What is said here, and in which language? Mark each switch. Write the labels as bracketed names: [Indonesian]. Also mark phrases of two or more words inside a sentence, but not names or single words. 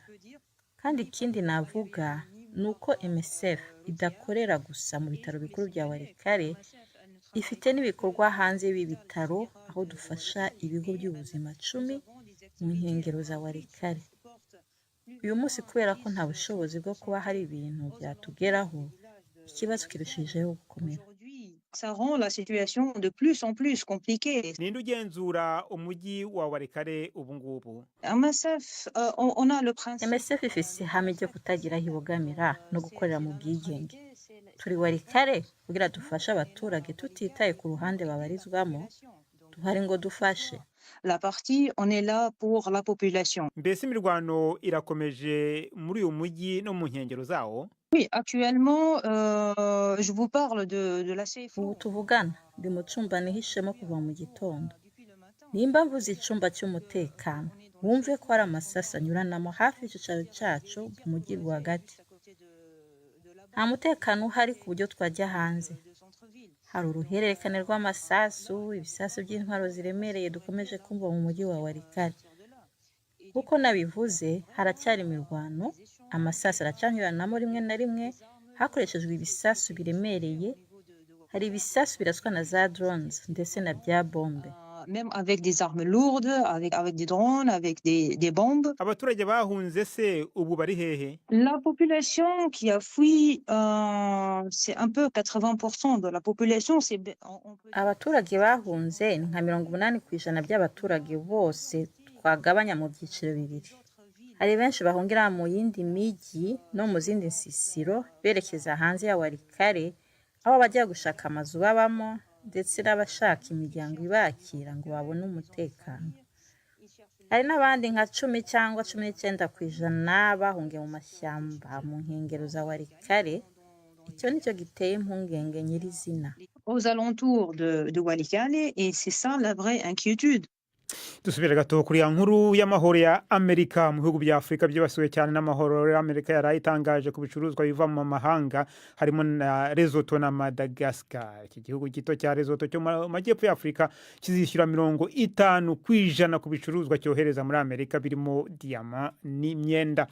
[Kinyarwanda] Kandi ikindi navuga nuko MSF idakorera gusa mu bitaro bikuru bya Walikale, ifite n'ibikorwa hanze y'ibitaro aho aho dufasha ibigo by'ubuzima 10 mu nkengero za Walikale. Uyu munsi kubera ko nta bushobozi bwo kuba hari ibintu byatugeraho, ikibazo kirushijeho gukomera. [French] Ça rend la situation de plus en plus compliquée. [Kinyarwanda] Ninde ugenzura umujyi wa Walikale ubu ngubu? [French] MSF, on a le principe. [Rundi] MSF ifise ihame ryo kutagira aho ibogamira no gukorera mu bwigenge. Turi Walikale kugira dufashe abaturage tutitaye ku ruhande babarizwamo, duhari ngo dufashe. [French] La partie, on est là pour la population. [Kinyarwanda] Mbese imirwano irakomeje muri uyu mujyi no mu nkengero zawo? [French] Oui, actuellement, je vous parle de la CFO. [Rundi] Ubu tuvugana ndi mu cumba nihishemo kuva mu gitondo. Nimba mvuze icumba cy'umutekano, wumve ko hari amasasa anyuranamo hafi y'icicaro cyacu mu mujyi rwagati. Nta mutekano uhari ku buryo twajya hanze. Hari uruhererekane rw'amasasu, ibisasu by'intwaro ziremereye dukomeje kumva mu mujyi wa Walikale. Kuko nabivuze, haracyari imirwano, amasasu aracanyuranamo rimwe na rimwe, hakoreshejwe ibisasu biremereye, hari ibisasu biraswa na za drones ndetse na bya bombe. [French] Même avec des armes lourdes, avec des drones, avec des bombes. [Kinyarwanda] Abaturage bahunze se ubu bari hehe? [French] La population qui a fui, c'est un peu 80% de la population. [Rundi] Abaturage bahunze ni nka 80% by'abaturage bose twagabanya mu byiciro bibiri. Hari benshi bahungira mu yindi miji no mu zindi nsisiro berekeza hanze ya Walikale, aho bajya gushaka amazu babamo ndetse n'abashaka imiryango ibakira ngo babone umutekano. Hari n'abandi nka 10 cyangwa 19% bahungiye mu mashyamba mu nkengero za Walikale. Icyo nicyo giteye impungenge nyirizina. [French] Aux alentours de Walikale, et c'est ça la vraie inquiétude. [Kinyarwanda] Dusubire gato kuri ya nkuru y'amahoro ya Amerika mu bihugu bya Afrika byibasiwe cyane n'amahoro ya Amerika yarayitangaje ku bicuruzwa biva mu mahanga harimo na Lesotho na Madagascar. Iki gihugu gito cya Lesotho cyo mu majyepfo ya Afrika kizishyura 50% ku bicuruzwa cyohereza muri Amerika birimo diamant n'imyenda.